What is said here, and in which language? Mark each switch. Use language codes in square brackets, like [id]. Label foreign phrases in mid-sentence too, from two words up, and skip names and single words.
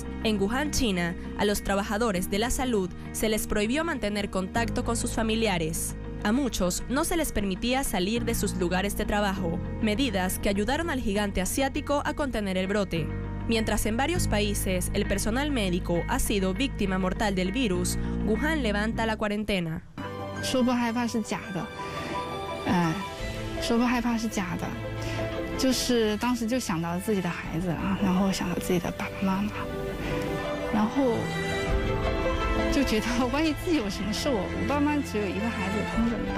[es] En Wuhan, China, a los trabajadores de la salud se les prohibió mantener contacto con sus familiares. A muchos no se les permitía salir de sus lugares de trabajo, medidas que ayudaron al gigante asiático a contener el brote. Mientras en varios países el personal médico ha sido víctima mortal del virus, Wuhan levanta la cuarentena. [zh] 说不害怕是假的，就是当时就想到自己的孩子啊，然后想到自己的爸爸妈妈，然后就觉得万一自己有什么事，我爸妈只有一个孩子，他们怎么办？